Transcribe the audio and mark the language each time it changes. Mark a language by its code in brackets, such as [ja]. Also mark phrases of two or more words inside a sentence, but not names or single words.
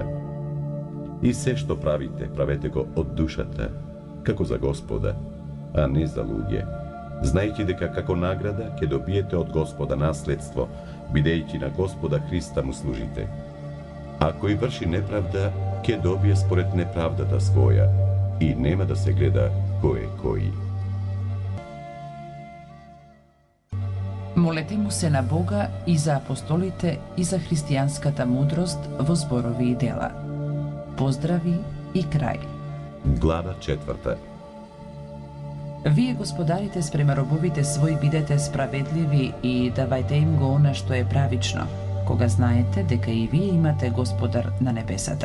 [mk] И се што правите, правете го од душата, како за Господа, а не за луѓе. Знајќи дека како награда, ќе добиете од Господа наследство, бидејќи на Господа Христа му служите. Ако и врши неправда, ќе добие според неправдата своја, и нема да се гледа ко је који. Молете му се на Бога и за апостолите и за христијанската мудрост во зборови и дела. Поздрави и крај. Глава 4. Вие, господарите, спрема робовите своји бидете справедливи и давајте им го она што е правично, кога знаете дека и вие имате Господар на небесата.